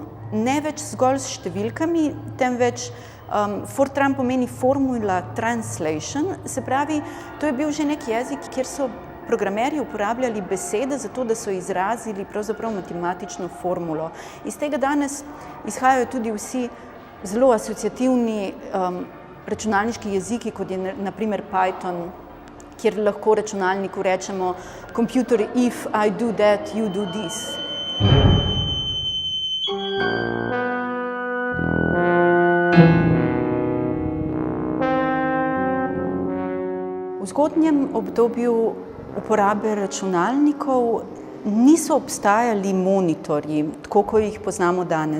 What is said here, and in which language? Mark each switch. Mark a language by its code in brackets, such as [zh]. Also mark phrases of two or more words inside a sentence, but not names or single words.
[sl] Ne več zgolj s številkami, temveč Fortran pomeni [en] Formula Translation, [sl] se pravi, to je bil že nek jezik, kjer so programerji uporabljali besede za to, da so izrazili pravzaprav matematično formulo. Iz tega danes izhajajo tudi vsi zelo asociativni računalniški jeziki, kot je na primer Python, kjer lahko računalniku rečemo [en] computer, if I do that, you do this. [sl] V zgodnjem obdobju uporabe računalnikov niso obstajali monitorji, tako kot jih poznamo danes.